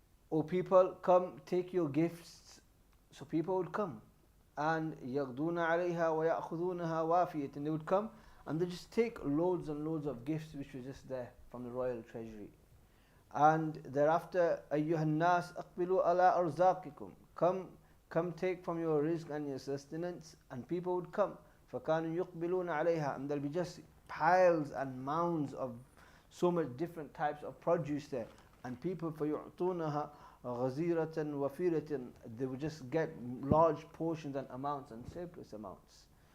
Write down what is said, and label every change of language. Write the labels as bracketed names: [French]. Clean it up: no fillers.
[English] O people, come take your gifts. So people would come, and [Arabic] يغدون عليها ويأخذونها وافية, [English] and they would come and they just take loads and loads of gifts which were just there from the royal treasury. And thereafter, [Arabic] أيها الناس أقبلوا على أرزاقكم. [English] Come take from your rizq and your sustenance. And people would come, [Arabic] فَكَانُوا يُقْبِلُونَ عَلَيْهَا, [English] and there'll be just piles and mounds of so much different types of produce there. And people, [Arabic] فَيُعْطُونَهَا غَزِيرَةً وَفِيرَةً, [English] they would just get large portions and amounts and surplus amounts.